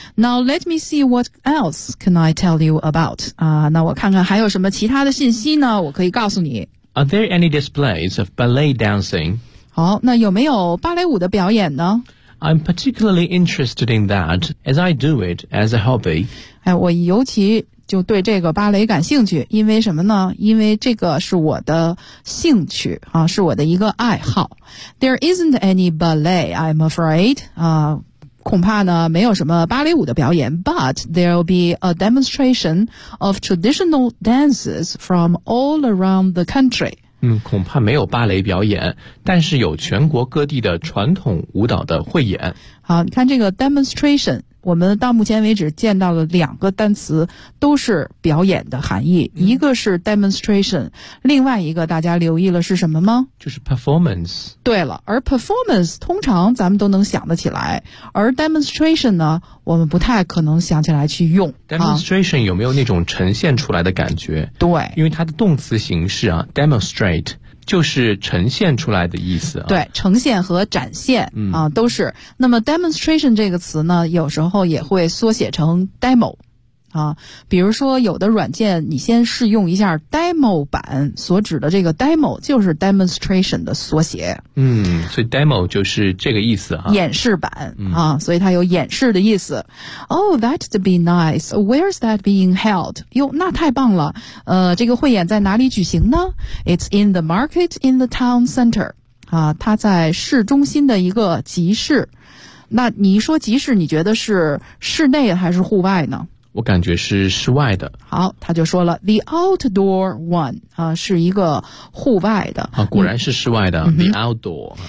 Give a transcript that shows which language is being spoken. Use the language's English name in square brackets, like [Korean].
[English] Now let me see what else can I tell you about. [Chinese] 那我看看还有什么其他的信息呢，我可以告诉你。 [English] Are there any displays of ballet dancing? [Chinese] 好，那有没有芭蕾舞的表演呢？ [English] I'm particularly interested in that, as I do it as a hobby. [Chinese] 哎，我尤其就对这个芭蕾感兴趣，因为什么呢？因为这个是我的兴趣啊，是我的一个爱好。 [English] There isn't any ballet, I'm afraid. [Chinese] 啊，恐怕呢没有什么芭蕾舞的表演。 [English] But there'll be a demonstration of traditional dances from all around the country. [Chinese] 嗯，恐怕没有芭蕾表演，但是有全国各地的传统舞蹈的汇演。好，你看这个 demonstration。我们到目前为止见到了两个单词都是表演的含义，一个是 demonstration， 另外一个大家留意了是什么吗？就是 performance。对了，而 performance 通常咱们都能想得起来，而 demonstration 呢我们不太可能想起来去用。 demonstration 有没有那种呈现出来的感觉？对，因为它的动词形式啊 demonstrate就是呈现出来的意思啊。对，呈现和展现啊，嗯，都是。那么 demonstration 这个词呢有时候也会缩写成 demo 啊，比如说有的软件你先试用一下 demo 版，所指的这个 demo 就是 demonstration 的缩写。嗯，所以 demo 就是这个意思啊，演示版啊，所以它有演示的意思。 [English] Oh, that'd be nice. Where's that being held? [Chinese] 哟，那太棒了。这个汇演在哪里举行呢？ [English] It's in the market in the town center. [Chinese] 啊，它在市中心的一个集市。那你一说集市，你觉得是室内还是户外呢？我感觉是室外的。好，他就说了 [English] the outdoor one [Chinese] 啊，是一个户外的啊，果然是室外的。嗯， [English] the outdoor，